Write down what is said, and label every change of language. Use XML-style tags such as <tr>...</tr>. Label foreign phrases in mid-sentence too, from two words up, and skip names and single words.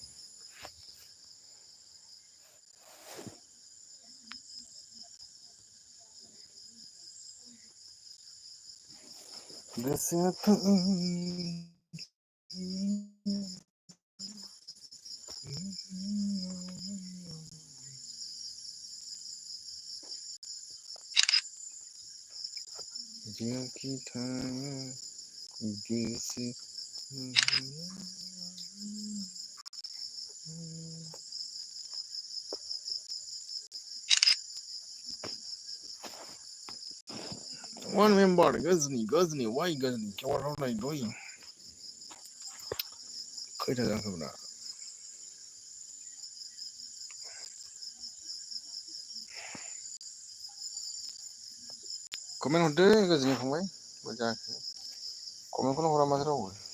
<brx>गोसोआथ' जेरावखि थाङा गोसो</brx> <en>One member Ghazni why Ghazni what are they doing</en> <brx>खैथा जाखोब्रा कमेन्ट हरदो Ghazni फंबाय मा जाखो कमेन्टखौनो हरा माथो रावबो</brx>